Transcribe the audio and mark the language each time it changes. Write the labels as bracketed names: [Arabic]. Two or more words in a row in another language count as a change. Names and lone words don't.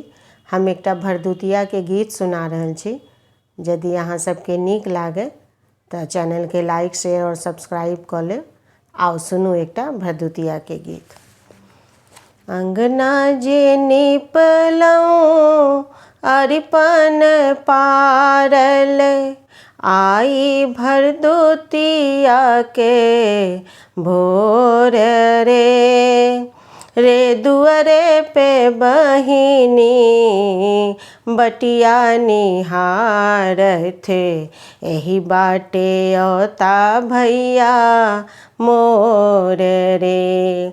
[Maithili] हम एकटा भरदुतिया के गीत सुना रहल छी। यदि अहाँ सबके नीक लागे तो चैनल के [English] like share [Maithili] और सब्सक्राइब कर ले। आओ सुनू एकटा भरदुतिया के गीत। अंगना जे निपलौं अरिपन पारल, आई भरदुतिया के भोर रे दुअरे पे बहिनी बटिया निहारथ, एही बाटे औता भैया मोर रे।